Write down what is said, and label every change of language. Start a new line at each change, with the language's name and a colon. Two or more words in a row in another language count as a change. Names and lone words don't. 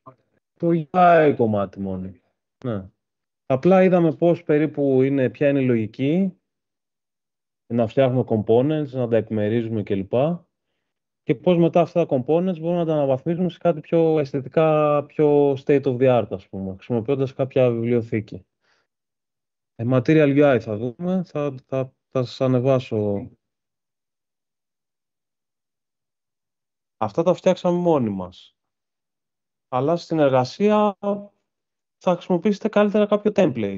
Greek: Το UI κομμάτι μόνο. Ναι. Απλά είδαμε ποια είναι η λογική, να φτιάχνουμε components, να τα επιμερίζουμε κλπ. Και πώς μετά αυτά τα components μπορούμε να τα αναβαθμίσουμε σε κάτι πιο αισθητικά, πιο
English: state of the art,
Greek: ας πούμε, χρησιμοποιώντας κάποια βιβλιοθήκη. Material UI θα δούμε, θα σας ανεβάσω. Αυτά τα φτιάξαμε μόνοι μας. Αλλά στην εργασία θα χρησιμοποιήσετε καλύτερα κάποιο template.